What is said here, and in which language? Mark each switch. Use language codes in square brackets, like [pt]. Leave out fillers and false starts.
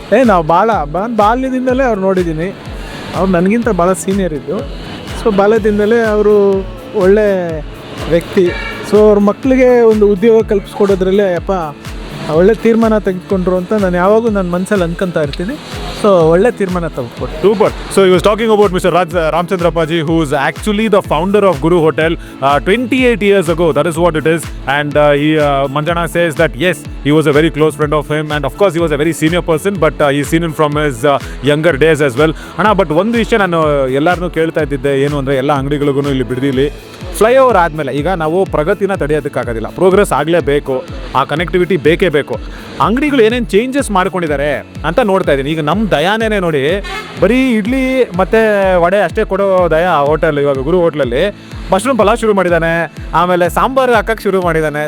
[kn] ನಾವು ಬಾಲ್ಯದಿಂದಲೇ ಅವ್ರು ನೋಡಿದ್ದೀನಿ. ಅವ್ರು ನನಗಿಂತ ಭಾಳ ಸೀನಿಯರ್ ಇದ್ದು. ಸೊ ಬಾಲ್ಯದಿಂದಲೇ ಅವರು ಒಳ್ಳೆ ವ್ಯಕ್ತಿ. ಸೊ ಅವ್ರ ಮಕ್ಕಳಿಗೆ ಒಂದು ಉದ್ಯೋಗ ಕಲ್ಪಿಸ್ಕೊಡೋದ್ರಲ್ಲೇ ಒಳ್ಳೆ ತೀರ್ಮಾನ ತೆಗೆದುಕೊಂಡ್ರು ಅಂತ ನಾನು ಯಾವಾಗೂ ನನ್ನ ಮನಸ್ಸಲ್ಲಿ ಅನ್ಕೊಂತಾ ಇರ್ತೀನಿ. ಸೊ ಒಳ್ಳೆ ತೀರ್ಮಾನ ತೆಗೆದುಕೊಟ್ಟು. [en] Super. So he was talking about Mr. Ramchandrappaji, who is actually the founder of Guru Hotel 28 years ago. That is what it is. And Manjana says that yes, he was a very close friend of him, and of course he was a very senior person, but he's seen him from his younger days as well. [kn] Ana, but ಒಂದು ವಿಷಯ ನಾನು ಎಲ್ಲರನ್ನೂ ಕೇಳ್ತಾ ಇದ್ದಿದ್ದೆ ಏನು ಅಂದರೆ, ಎಲ್ಲ ಅಂಗಡಿಗಳಿಗೂ ಇಲ್ಲಿ ಬಿಡದಿಲಿ ಫ್ಲೈಓವರ್ ಆದಮೇಲೆ ಈಗ ನಾವು ಪ್ರಗತಿನ ತಡೆಯೋದಕ್ಕಾಗೋದಿಲ್ಲ, ಪ್ರೋಗ್ರೆಸ್ ಆಗಲೇಬೇಕು, ಆ ಕನೆಕ್ಟಿವಿಟಿ ಬೇಕೇ ಬೇಕು. ಅಂಗಡಿಗಳು ಏನೇನು ಚೇಂಜಸ್ ಮಾಡ್ಕೊಂಡಿದ್ದಾರೆ ಅಂತ ನೋಡ್ತಾ ಇದ್ದೀನಿ. ಈಗ ನಮ್ಮ ದಯಾನೇ ನೋಡಿ, ಬರೀ ಇಡ್ಲಿ ಮತ್ತು ವಡೆ ಅಷ್ಟೇ ಕೊಡೋ ದಯಾ ಹೋಟೆಲ್ ಇವಾಗ ಗುರು ಹೋಟ್ಲಲ್ಲಿ ಮಶ್ರೂಮ್ ಪಲಾವ್ ಶುರು ಮಾಡಿದ್ದಾನೆ, ಆಮೇಲೆ ಸಾಂಬಾರು ಹಾಕಕ್ಕೆ ಶುರು ಮಾಡಿದ್ದಾನೆ.